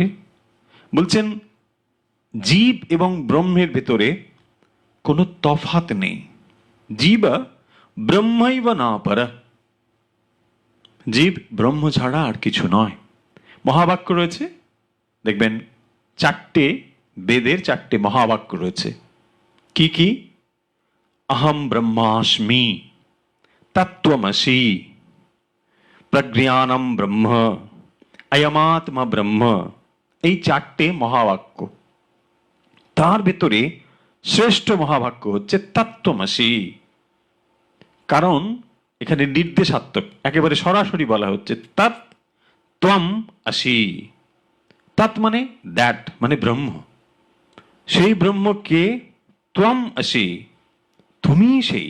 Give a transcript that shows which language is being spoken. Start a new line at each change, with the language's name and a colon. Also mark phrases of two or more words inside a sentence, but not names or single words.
Bangla: বলছেন জীব এবং ব্রহ্মের ভেতরে কোনো তফাৎ নেই।
Sanskrit: জীব ব্রহ্মৈব না পর,
Bangla: জীব ব্রহ্ম ছাড়া আর কিছু নয়। মহাবাক্য রয়েছে, দেখবেন 4টে বেদের 4টে মহাবাক্য রয়েছে। কি কি?
Sanskrit: अहम ब्रह्मास्मि, तत्त्वमसि, प्रज्ञानम ब्रह्म, अयमात्मा ब्रह्म।
Bangla: এই 4টে মহাবাক্য। তার ভেতরে শ্রেষ্ঠ মহাবাক্য হচ্ছে তত্ত্বমসি। কারণ এখানে নির্দেশাত্মক, একেবারে সরাসরি বলা হচ্ছে
Sanskrit: তৎ ত্বম আসি।
Bangla: তৎ মানে দ্যাট, মানে ব্রহ্ম। সেই ব্রহ্মকে
Sanskrit: ত্বম আসি,
Bangla: তুমি সেই।